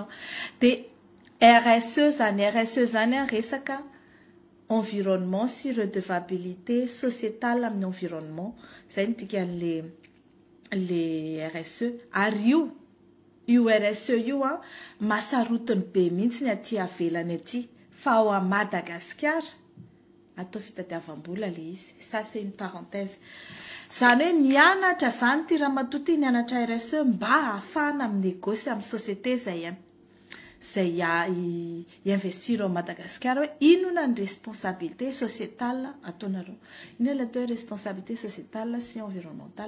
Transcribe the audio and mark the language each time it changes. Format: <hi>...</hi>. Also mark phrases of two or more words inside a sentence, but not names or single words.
<mg>Dia RSE zany resaka environnement sy</mg> <fr>redevabilité sociétale</fr> <mg>amin'ny environnement. Zay ny dikan'le RSE. Ary io RSE io masarotiny be mihitsy ny aty avelany aty. Fa ao Madagascar atao fitadiavam-bola le izy.</mg> <fr>Ça c'est une parenthèse.</fr> <mg>Zany hoe nianatra zany ty ramatoa nianatra RSE mba ahafahana amin'ny négoce amin'ny société zay investir ao Madagascar hoe inona ny</mg> <fr>responsabilité sociétale</fr> <mg>ataonareo. Inona ilay</mg> <fr>responsabilité sociétale</fr> <mg>sy environnementale.</mg>